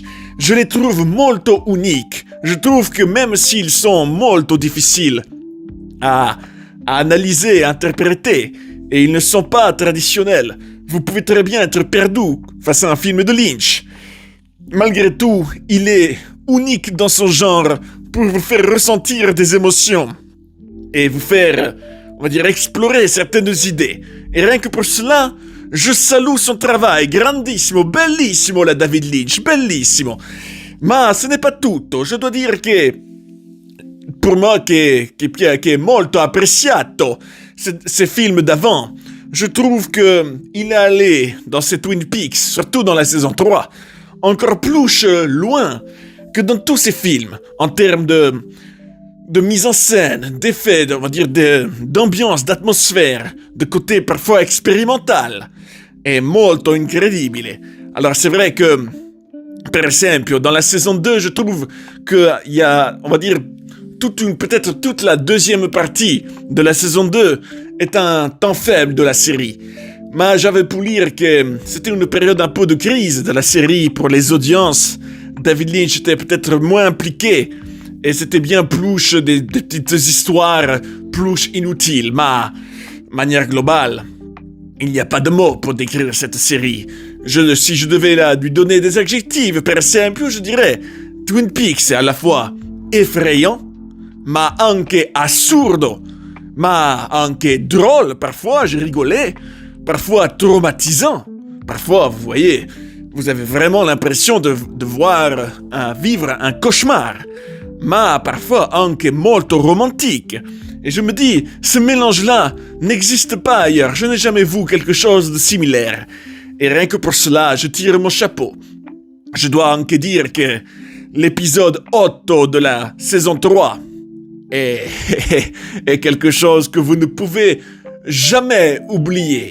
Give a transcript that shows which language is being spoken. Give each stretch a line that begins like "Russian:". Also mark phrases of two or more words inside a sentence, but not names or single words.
French: Je les trouve molto uniques. Je trouve que même s'ils sont molto difficiles à analyser, à interpréter, et ils ne sont pas traditionnels, vous pouvez très bien être perdu face à un film de Lynch. Malgré tout, il est unique dans son genre pour vous faire ressentir des émotions et vous faire, on va dire, explorer certaines idées. Et rien que pour cela, je salue son travail,
Italian: grandissimo, bellissimo la David Lynch, bellissimo.
French: Ma ce n'est pas tutto, je dois dire que pour moi qui est
Italian: molto apprezzato
French: ces films d'avant, je trouve que il est allé dans ces Twin Peaks, surtout dans la saison 3, encore plus loin que dans tous ces films, en termes de mise en scène, d'effets, on va dire d'ambiance, d'atmosphère, de côté parfois expérimental.
Italian: È molto incredibile.
French: Alors c'est vrai que,
Italian: per esempio,
French: dans la saison 2, je trouve qu'il y a, on va dire, peut-être toute la deuxième partie de la saison 2 est un temps faible de la série. Mais j'avais pu lire que c'était une période un peu de crise de la série pour les audiences. David Lynch était peut-être moins impliqué et c'était bien plus des petites histoires plus inutiles. Mais, de manière globale, il n'y a pas de mots pour décrire cette série. Si je devais lui donner des adjectifs,
Italian: per esempio,
French: je dirais Twin Peaks est à la fois effrayant,
Italian: ma anche assurdo, ma anche
French: drôle, parfois je rigolais, parfois traumatisant, parfois, vous voyez, vous avez vraiment l'impression de vivre un cauchemar, ma parfois
Italian: anche molto
French: romantique. Et je me dis, ce mélange-là n'existe pas ailleurs, je n'ai jamais vu quelque chose de similaire. Et rien que pour cela, je tire mon chapeau. Je dois anche dire que l'épisode 8 de la saison 3 est quelque chose que vous ne pouvez jamais oublier.